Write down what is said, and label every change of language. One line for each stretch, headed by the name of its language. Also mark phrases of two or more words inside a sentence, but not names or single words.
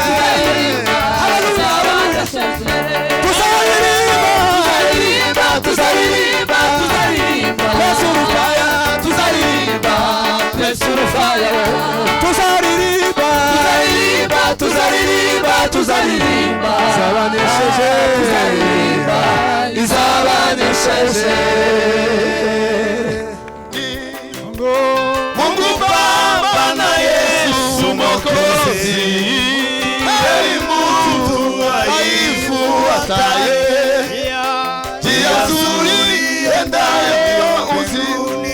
Kinyarwanda: tuzaririmba tuzaririmba tuzaririmba Yesu rufaya tuzaririmba Yesu rufaya tuzaririmba tuzaririmba tuzaririmba zabanesheje tuzaririmba izabanesheje
Swahili: Mungu Baba na Yesu Mwokozi heri mtu aifuataye njia nzuri iendayo uzimuni.